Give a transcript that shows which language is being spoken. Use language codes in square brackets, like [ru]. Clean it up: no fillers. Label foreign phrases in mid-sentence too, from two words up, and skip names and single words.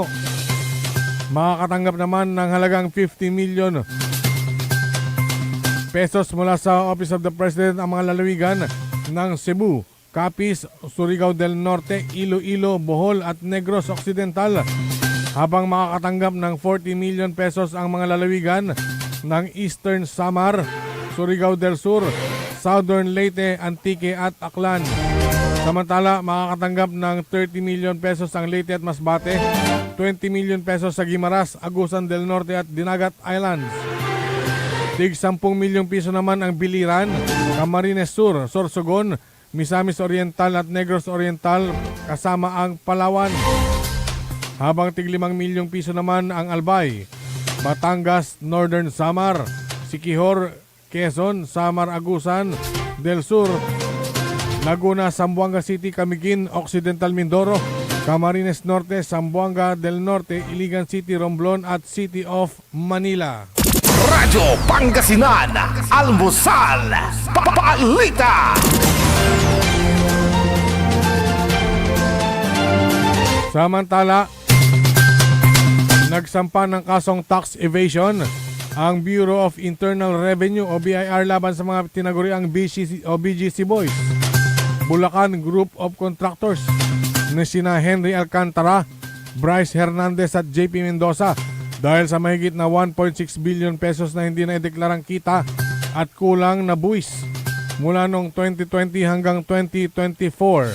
[tl] Makakatanggap naman ng halagang 50 [en] million pesos [tl] mula sa Office of the President ang mga lalawigan ng Cebu, Capiz, Surigao del Norte, Iloilo, Bohol at Negros Occidental, habang makakatanggap ng 40 [en] million pesos [tl] ang mga lalawigan ng Eastern Samar, Surigao del Sur, Southern Leyte, Antique at Aklan. Samantala, makakatanggap ng 30 [en] million pesos [tl] ang Leyte at Masbate, 20 [en] million pesos [tl] sa Guimaras, Agusan del Norte at Dinagat Islands. Tig 10 milyong piso naman ang Biliran, Camarines Sur, Sorsogon, Misamis Oriental at Negros Oriental kasama ang Palawan. Habang tig 5 milyong piso naman ang Albay, Batangas, Northern Samar, Siquijor, Quezon, Samar, Agusan del Sur, Laguna, Zamboanga City, Camiguin, Occidental Mindoro, Camarines Norte, Zamboanga del Norte, Iligan City, Romblon at City of Manila. Radyo Pangasinan, Almusal, Balita. Samantala, nagsampa ng kasong [en] tax evasion [tl] ang Bureau of Internal Revenue o BIR laban sa mga tinaguriang BGC Boys, Bulacan Group of Contractors na sina Henry Alcantara, Bryce Hernandez at JP Mendoza dahil sa mahigit na 1.6 [en] billion pesos [tl] na hindi na ideklarang kita at kulang na buwis mula noong 2020 hanggang 2024.